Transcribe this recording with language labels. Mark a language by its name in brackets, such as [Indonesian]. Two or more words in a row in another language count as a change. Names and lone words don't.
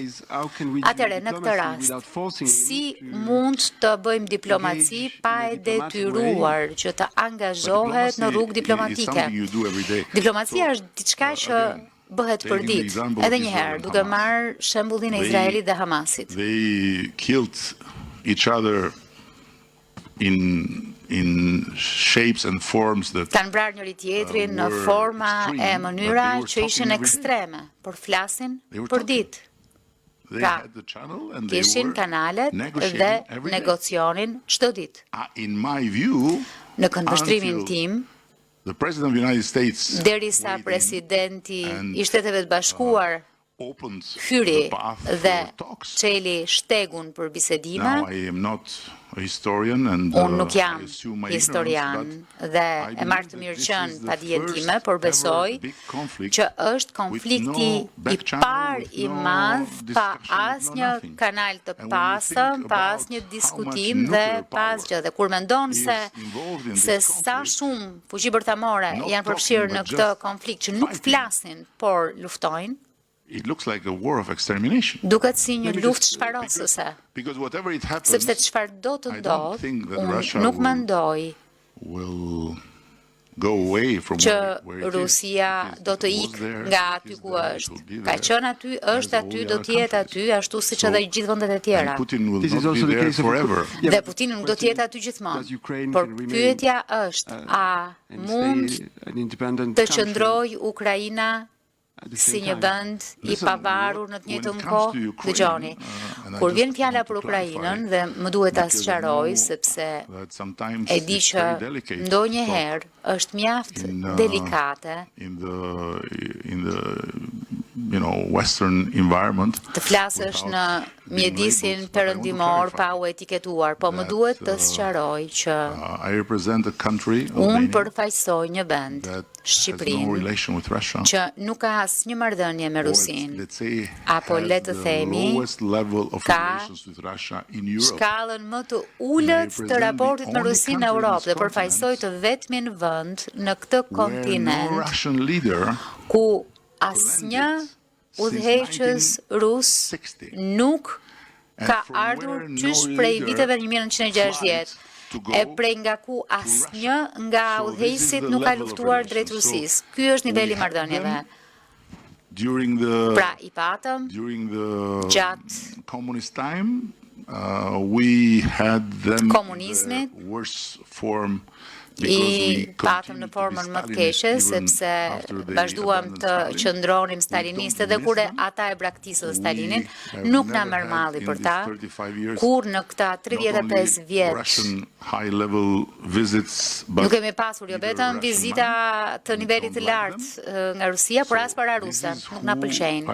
[Albanian] Atëherë në këtë rast, si mund të bëjmë diplomaci pa e detyruar që të angazhohet në rrugë diplomatike? Diplomacia është diçka që bëhet për ditë, edhe një herë, duke marrë shembullin e Izraelit dhe Hamasit. [English] They killed each other in shapes and forms that [Albanian] Kanë vrarë njëri tjetrin në forma e mënyra që ishin ekstreme, por flasin për ditë. Pra, kishin kanalet dhe negocionin çdo ditë. [English] in my view, [Albanian] Në këndvështrimin tim, [English] the President of the United States [Albanian] derisa presidenti i Shteteve të Bashkuar [English] opened [Albanian] hyri [English] the path [Albanian] dhe [English] for talks. [Albanian] çeli shtegun për bisedime, [English] Now I am not a historian and [Albanian] unë nuk [English] I [Albanian] jam [English] assume my [Albanian] historian [English] ignorance, but [Albanian] dhe [English] I [Albanian] e [English] believe [Albanian] marrë të [English] that [Albanian] mirë [English] this [Albanian] qenë [English] is the [Albanian] pa dijen [English] first [Albanian] time, por besoj [English] ever big conflict [Albanian] që është konflikti [English] with no back [Albanian] i [English] channel, [Albanian] parë [English] with [Albanian] i [English] no [Albanian] madh pa [English] discussion, with no [Albanian] asnjë [English] nothing. [Albanian] kanal të [English] And when we [Albanian] pasëm, [English] think [Albanian] pa [English] about [Albanian] asnjë [English] how [Albanian] diskutim [English] much [Albanian] dhe [English] nuclear [Albanian] pa asgjë. Dhe kur mendon [English] is [Albanian] se [English] involved in [Albanian] se [English] this [Albanian] sa [English] conflict, [Albanian] shumë fuqi bërtamore [English] not [Albanian] janë përfshirë [English] talking, [Albanian] në [English] but [Albanian] këtë [English] just [Albanian] konflikt që nuk [English] fighting. [Albanian] flasin, por luftojnë, [English] it looks like a war of extermination. [Albanian] duket si një [English] Maybe [Albanian] luftë [English] just- [Albanian] shfarosëse. [English] Because whatever it happens, [Albanian] Sepse çfarë do të [English] I don't [Albanian] ndodh, [English] think that [Albanian] unë [English] Russia [Albanian] nuk [English] will- [Albanian] mendoj [English] will go away from [Albanian] që [English] where it is. [Albanian] Rusia [English] It is- [Albanian] do të [English] it was [Albanian] ikë [English] there, [Albanian] nga [English] it [Albanian] aty [English] is [Albanian] ku [English] there, it [Albanian] është. [English] will be [Albanian] Ka [English] there, [Albanian] qenë aty, [English] as [Albanian] është [English] all [Albanian] aty, [English] the [Albanian] do [English] other [Albanian] të jetë aty, [English] countries. [Albanian] ashtu siç edhe gjithë vendet e tjera. [English] And Putin will This is not also be the there case of forever. Yeah, [Albanian] Dhe [English] but [Albanian] Putini nuk do të jetë aty gjithmonë. [English] does Ukraine [Albanian] Por [English] can remain, [Albanian] pyetja është, a [English] and [Albanian] mund [English] stay an independent [Albanian] të [English] country [Albanian] qëndroj Ukraina [English] at the [Albanian] si [English] same [Albanian] një [English] time? [Albanian] vend i [English] Listen, [Albanian] pavarur në të [English] when it [Albanian] njëjtën [English] comes [Albanian] kohë? [English] to Ukraine, [Albanian] Dëgjoni, [English] and I [Albanian] kur vjen [English] just [Albanian] fjala [English] want to [Albanian] për Ukrainën [English] clarify, [Albanian] dhe më duhet ta [English] because I [Albanian] sqaroj [English] know [Albanian] sepse [English] that sometimes [Albanian] e di [English] it's [Albanian] që [English] very delicate to [Albanian] ndonjëherë është mjaft [English] in, [Albanian] delikate [English] in the Western environment. [Albanian] të flasësh në mjedisin perëndimor pa u etiketuar, po më duhet të sqaroj që [English] I represent a country, [Albanian] unë [English] Albania, [Albanian] përfaqësoj një vend, [English] that has no [Albanian] Shqipërinë, [English] relation with Russia. [Albanian] që nuk ka asnjë marrëdhënie me [English] Or [Albanian] Rusinë, [English] let's say, [Albanian] apo [English] has [Albanian] le të [English] the [Albanian] themi, [English] lowest level of [Albanian] ka [English] relations with Russia in Europe. [Albanian] shkallën më të ulët të raportit me Rusinë në Europë dhe përfaqësoj të vetmin vend në këtë [English] Where no [Albanian] kontinent [English] Russian leader [Albanian] ku asnjë udhëheqës rus [English] 60. [Albanian] nuk ka [English] from [Albanian] ardhur [English] where no [Albanian] qysh prej [English] leader [Albanian] viteve 1960. [English] to go [Albanian] E prej nga ku asnjë nga [English] So this [Albanian] udhëheqësit [English] is the [Albanian] nuk ka [English] level of [Albanian] luftuar drejt [English] relations. So [Albanian] Rusisë. Ky është [English] we [Albanian] niveli i [English] had [Albanian] marrëdhënieve. [English] them during [Albanian] Pra, i patëm [English] during the [Albanian] gjatë [English] communist time, we had them [Albanian] Komunizmit, [English] in the worst form [Albanian] i patëm në formën më të keqe, sepse vazhduam të qëndronim staliniste dhe kur ata e braktisën Stalinin, nuk na merr malli për ta, kur në këta 35 vjet nuk kemi pasur jo vetëm vizita të nivelit të lartë nga Rusia, por as para ruse, nuk na pëlqejnë.